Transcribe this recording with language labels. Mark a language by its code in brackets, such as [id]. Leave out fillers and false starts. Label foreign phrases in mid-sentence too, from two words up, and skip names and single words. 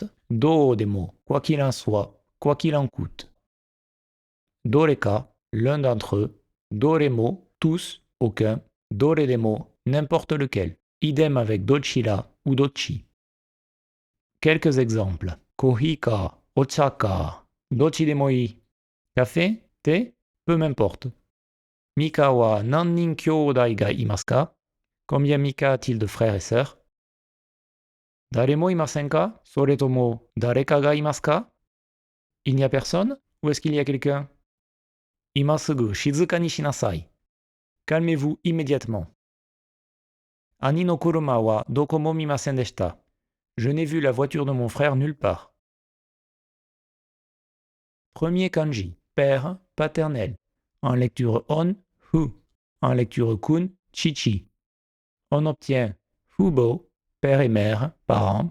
[fr] Dodemo, quoi qu'il en soit, quoi qu'il en coûte. Doreka, l'un d'entre eux. Doremo, tous, aucun. Doredemo, n'importe lequel. Idem avec dochira ou dochi. Quelques exemples. [ja] コーヒーか、お茶か、どっちでもいい. [fr] Café, thé, peu m'importe. [ja] ミカは何人兄弟がいますか? [fr] Combien Mika a-t-il de frères et sœurs? [ja] 誰もいませんか? それとも誰かがいますか? [fr] Il n'y a personne? Ou est-ce qu'il y a quelqu'un? [ja] 今すぐ静かにしなさい. [fr] Calmez-vous immédiatement. [ja] 兄の車はどこも見ませんでした. [fr] Je n'ai vu la voiture de mon frère nulle part. Premier kanji, père, paternel. En lecture on, hu. En lecture kun, chichi. On obtient fubo, père et mère, parents.